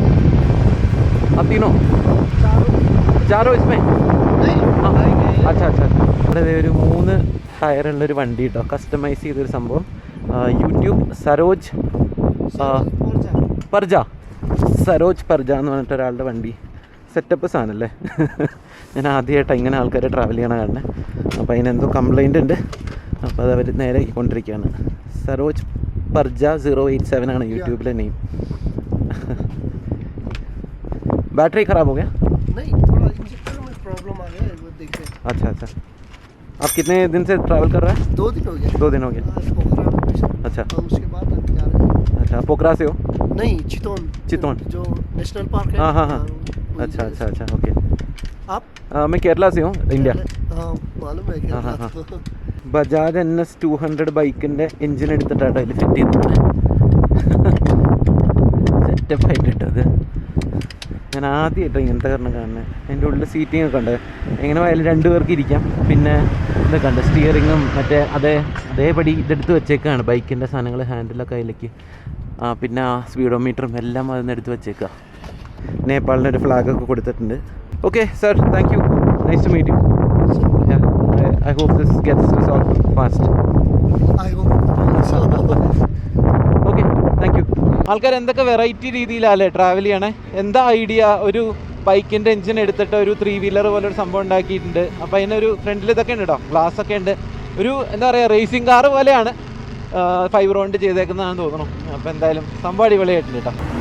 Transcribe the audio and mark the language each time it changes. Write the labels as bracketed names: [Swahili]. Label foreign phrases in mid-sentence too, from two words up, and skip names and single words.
[Hindi] आप तीनों? चारों इसमें? हाँ. अच्छा. [Malayalam] ഇവിടെ ഒരു 3 ടയറുള്ളൊരു വണ്ടി കേട്ടോ, കസ്റ്റമൈസ് ചെയ്തൊരു സംഭവം. യൂട്യൂബ് സരോജ് പർജ, സരോജ് പർജ എന്ന് പറഞ്ഞിട്ട് ഒരാളുടെ വണ്ടി. സെറ്റപ്പ് സാധനമല്ലേ. ഞാൻ ആദ്യമായിട്ടാണ് ഇങ്ങനെ ആൾക്കാർ ട്രാവൽ ചെയ്യണ കാണുന്നത്. അപ്പോൾ അതിനെന്തോ കംപ്ലൈൻ്റ് ഉണ്ട്. അപ്പോൾ അത് അവർ നേരെ കൊണ്ടിരിക്കുകയാണ്. സരോജ് പർജ 087 ആണ് യൂട്യൂബിലെ നെയിം. [Hindi] बैटरी ख़राब हो गया? नहीं, थोड़ा इंजेक्टर में प्रॉब्लम आ गया है, वो देखिए। अच्छा अच्छा। आप कितने दिन से ट्रैवल कर रहे हैं? 2 दिन हो गया। 2 दिन हो गया। आज पोखरा में पेशेंट, अच्छा। और उसके बाद अब जा रहे हैं। अच्छा, पोखरा से हो? नहीं, चितौन। चितौन। जो नेशनल पार्क है। हाँ हाँ हाँ। वहीं अच्छा से। अच्छा अच्छा, ओके। आप? मैं केरला से हूँ, इंडिया. हाँ, मालूम है क्या? हाँ हाँ हाँ। [Malayalam] ബജാജ് NS 200 ബൈക്കിൻ്റെ എൻജിൻ എടുത്തിട്ടാണ് അതിൽ ഫിറ്റ് ചെയ്തിട്ടുണ്ട്. സെറ്റപ്പായിട്ടിട്ടത് ഞാൻ ആദ്യമായിട്ടോ ഇങ്ങനത്തെ കാരണം കാണുന്നത്. അതിൻ്റെ ഉള്ളിൽ സീറ്റിംഗ് ഒക്കെ ഉണ്ട്. എങ്ങനെ പോയാലും 2 പേർക്ക് ഇരിക്കാം. പിന്നെ ഇതൊക്കെ ഉണ്ട്, സ്റ്റിയറിങ്ങും മറ്റേ അതേപടി ഇതെടുത്ത് വെച്ചേക്കാണ്. ബൈക്കിൻ്റെ സാധനങ്ങൾ ഹാൻഡിലൊക്കെ അതിലേക്ക്. പിന്നെ സ്പീഡോമീറ്ററും എല്ലാം അതിൽ നിന്ന് എടുത്ത് വെച്ചേക്കുക. നേപ്പാളിൻ്റെ ഒരു ഫ്ലാഗൊക്കെ കൊടുത്തിട്ടുണ്ട്. [English] okay sir, thank you, nice to meet you. I hope this gets resolved fast. I hope so. okay, thank you. [Malayalam] ആൾക്കാർ എന്തൊക്കെ വെറൈറ്റി രീതിയിലല്ലേ ട്രാവൽ ചെയ്യണേ. എന്താ ഐഡിയ, ഒരു ബൈക്കിൻ്റെ എൻജിൻ എടുത്തിട്ട് ഒരു 3 വീലർ പോലെ ഒരു സംഭവം ഉണ്ടാക്കിയിട്ടുണ്ട്. അപ്പോൾ അതിനൊരു ഫ്രണ്ടിൽ ഇതൊക്കെ ഉണ്ട് കേട്ടോ, ഗ്ലാസ് ഒക്കെ ഉണ്ട്. ഒരു എന്താ പറയുക, [English] racing car [Malayalam] പോലെയാണ്. ഫൈബർ കൊണ്ട് ചെയ്തേക്കുന്നതാണെന്ന് തോന്നണം. അപ്പോൾ എന്തായാലും സംഭവം അടിപൊളിയായിട്ടുണ്ട് കേട്ടോ.